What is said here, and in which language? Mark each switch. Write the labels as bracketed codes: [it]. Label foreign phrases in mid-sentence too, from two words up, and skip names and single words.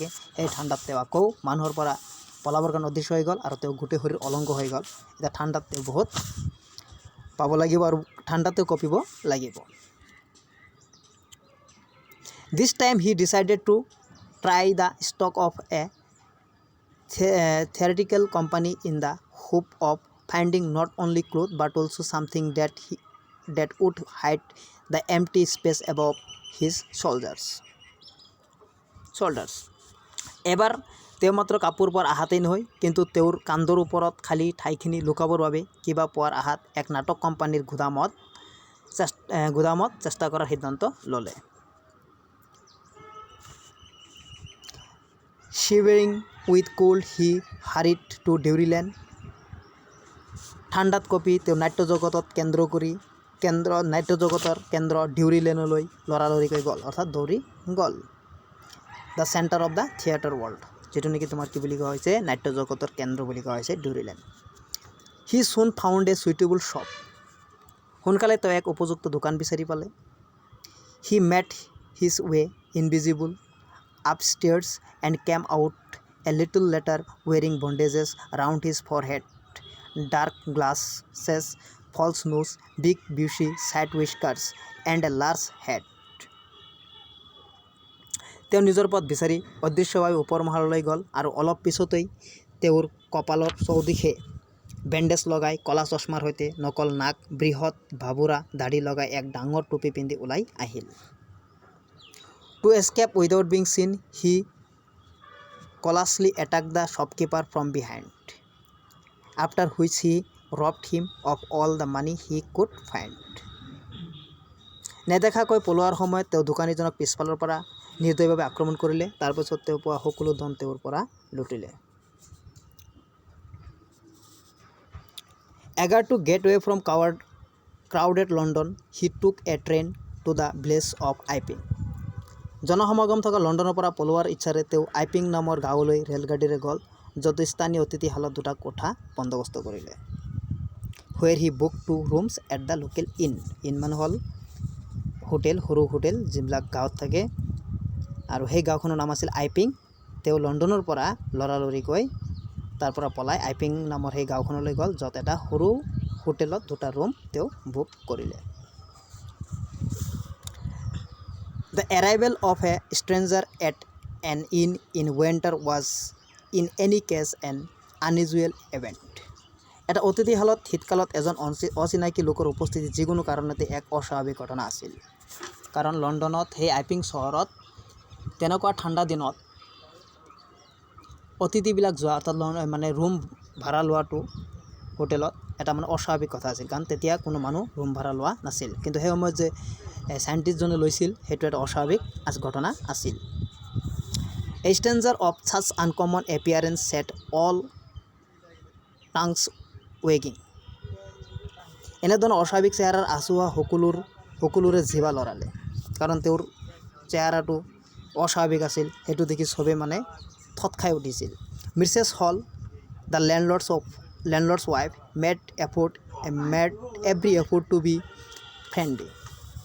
[as] সেই ঠাণ্ডাত তেওঁ আকৌ মানুহৰ পৰা পলাবৰ কাৰণে অদৃশ্য হৈ গ'ল আৰু তেওঁ গোটেই শৰীৰ অলংগ হৈ গ'ল। এতিয়া ঠাণ্ডাত তেওঁ বহুত পাব লাগিব আৰু ঠাণ্ডাত তেওঁ কঁপিব লাগিব। [en] This time he decided to try the stock of a theoretical company in the hope of finding not only clothes but also something that would hide the empty space above his shoulders. [as] এবাৰ তেওঁ মাত্ৰ কাপোৰ পোৱাৰ আশাতেই নহয়, কিন্তু তেওঁৰ কান্ধৰ ওপৰত খালী ঠাইখিনি লুকাবৰ বাবে কিবা পোৱাৰ আশাত এক নাটক কোম্পানীৰ গুদামত চেষ্টা কৰাৰ সিদ্ধান্ত ল'লে। [en] Shivering with cold he hurried to Dairyland. [as] ঠাণ্ডাত কঁপি তেওঁ নাট্যজগতৰ কেন্দ্ৰ ডিউৰিলেণ্ডলৈ লৰালৰিকৈ গ'ল, অৰ্থাৎ দৌৰি গ'ল। [en] The center of the theater world, [as] যিটো নেকি তোমাৰ কি বুলি কোৱা হৈছে নাট্যজগতৰ কেন্দ্ৰ বুলি কোৱা হৈছে ডিউৰিলেণ্ড। [en] He soon found a suitable shop. [as] সোনকালে তেওঁ এক উপযুক্ত দোকান বিচাৰি পালে। [en] He made his way invisible upstairs and came out a little later wearing bandages around his forehead, dark glasses, false nose, big bushy side whiskers and a large hat. [as] তেওঁ নিজৰ পথ বিচাৰি অদৃশ্যভাৱে ওপৰ মহললৈ গ'ল আৰু অলপ পিছতেই তেওঁৰ কপালৰ চৌদিশে বেণ্ডেজ লগাই কলা চশমাৰ সৈতে নকল নাক, বৃহৎ ভাবুৰা দাঢ়ি লগাই এক ডাঙৰ টুপি পিন্ধি ওলাই আহিল। [en] To escape without being seen, he callously attacked the shopkeeper from behind, after which he robbed him of all the money he could find. [as] নেদেখাকৈ পলোৱাৰ সময়ত তেওঁ দোকানীজনক পিছফালৰ পৰা নিৰ্দয়ভাৱে আক্ৰমণ কৰিলে। তাৰপিছত তেওঁ পোৱা সকলো ধন তেওঁৰ পৰা লুটিলে। [en] Eager to get away from crowded London, he took a train to the village of Iping. [as] জনসমাগম থকা লণ্ডনৰ পৰা পলোৱাৰ ইচ্ছাৰে তেওঁ আইপিং নামৰ গাঁৱলৈ ৰেলগাড়ীৰে গ'ল, য'ত স্থানীয় অতিথিশালত দুটা কোঠা বন্দবস্ত কৰিলে। [en] where he booked 2 rooms at the local inn. [as] inn মানে হ'ল হোটেল, সৰু হোটেল যিবিলাক গাঁৱত থাকে, আৰু সেই গাঁওখনৰ নাম আছিল আইপিং। তেওঁ লণ্ডনৰ পৰা লৰালৰিকৈ তাৰ পৰা পলাই আইপিং নামৰ সেই গাঁওখনলৈ গ'ল, য'ত এটা সৰু হোটেলত 2টা ৰুম তেওঁ বুক কৰিলে। [en] The arrival of a stranger at an inn in winter was in any case an unusual event. [as] এটা অতিথিশালত শীতকালত এজন অচিনাকি লোকৰ উপস্থিতি যিকোনো কাৰণতে এক অস্বাভাৱিক ঘটনা আছিল। কাৰণ লণ্ডনত সেই আইপিং চহৰত তেনেকুৱা ঠাণ্ডা দিনত অতিথিবিলাক যোৱা অৰ্থাৎ মানে ৰুম ভাড়া লোৱাটো হোটেলত এটা মানে অস্বাভাৱিক কথা আছিল, কাৰণ তেতিয়া কোনো মানুহ ৰুম ভাড়া লোৱা নাছিল। কিন্তু সেই সময়ত যে সাইণ্টিষ্টজনে লৈছিল সেইটো এটা অস্বাভাৱিক ঘটনা আছিল। [en] A stranger of such uncommon appearance set all tongues wagging. [as] এনেধৰণৰ অস্বাভাৱিক চেহেৰাৰ আঁচোৱা সকলোৰে জিভা লৰালে, কাৰণ তেওঁৰ চেহেৰাটো অস্বাভাৱিক আছিল। সেইটো দেখি চবে মানে থত খাই উঠিছিল। [en] Mrs. Hall, the landlord's wife, made every effort to be friendly.